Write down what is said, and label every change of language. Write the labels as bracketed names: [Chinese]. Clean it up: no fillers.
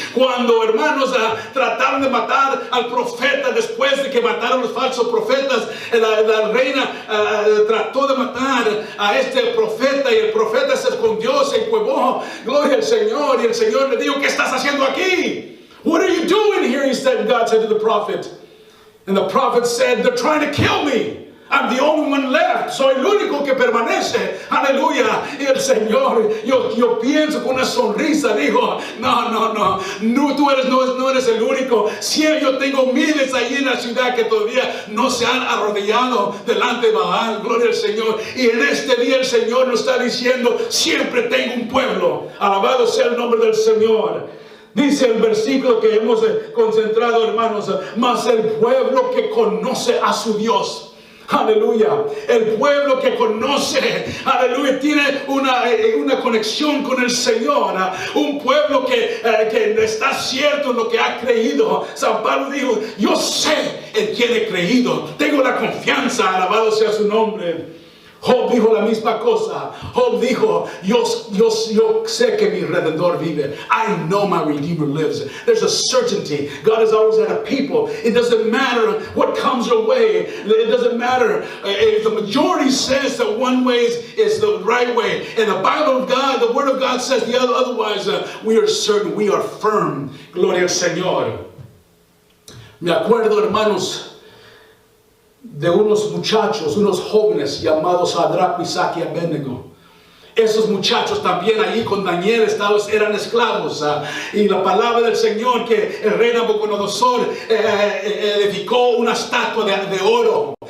[Spanish] Cuando, hermanos, trataron de matar al profeta, después de que mataron los falsos profetas, la reina trató de matar a este profeta, y el profeta se escondió, se encuevó, gloria al Señor, y el Señor le dijo, ¿qué estás haciendo aquí? [English] What are you doing here? God said to the prophet. And the prophet said, they're trying to kill me. I'm the only one left. [Spanish] Soy el único que permanece. Aleluya. Y el Señor, yo pienso con una sonrisa, dijo, no, tú no eres el único. Si yo tengo miles allí en la ciudad que todavía no se han arrodillado delante de Baal. Gloria al Señor. Y en este día el Señor nos está diciendo, siempre tengo un pueblo. Alabado sea el nombre del Señor. Dice el versículo que hemos concentrado, hermanos, mas el pueblo que conoce a su Dios. Aleluya. El pueblo que conoce, aleluya, tiene una conexión con el Señor. Un pueblo que está cierto en lo que ha creído. San Pablo dijo, yo sé en quién he creído. Tengo la confianza, alabado sea su nombre. Job dijo la misma cosa. Job dijo, yo sé que mi Redentor vive. [English] I know my Redeemer lives. There's a certainty. God is always at a people. It doesn't matter what comes your way. It doesn't matter if the majority says that one way is the right way. And the Bible of God, the Word of God says the otherwise. We are certain, we are firm. [Spanish] Gloria al Señor. Me acuerdo, hermanos, de unos muchachos, unos jóvenes llamados Sadrach, Mesach y Abednego. Esos muchachos también allí con Daniel eran esclavos. Y la palabra del Señor, que el rey Nabucodonosor edificó una estatua de oro.